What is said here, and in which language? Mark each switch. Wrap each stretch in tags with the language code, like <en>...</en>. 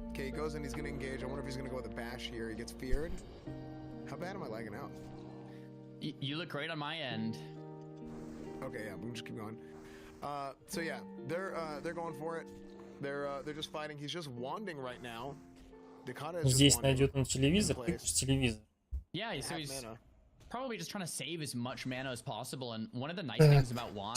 <en>Okay, he goes in, he's gonna engage. I wonder if he's gonna go with a bash here. He gets feared. How bad am I lagging out? You look great on my end. Okay, yeah, we can just keep going. So yeah, they're going for it. They're just fighting. He's just wanding right now. Dakota is</en> <ru>Здесь найдет он телевизор, выключит телевизор.</ru> <en>Yeah, so he's probably just trying to save as much mana as possible. And one of the nice things about Wand.</en>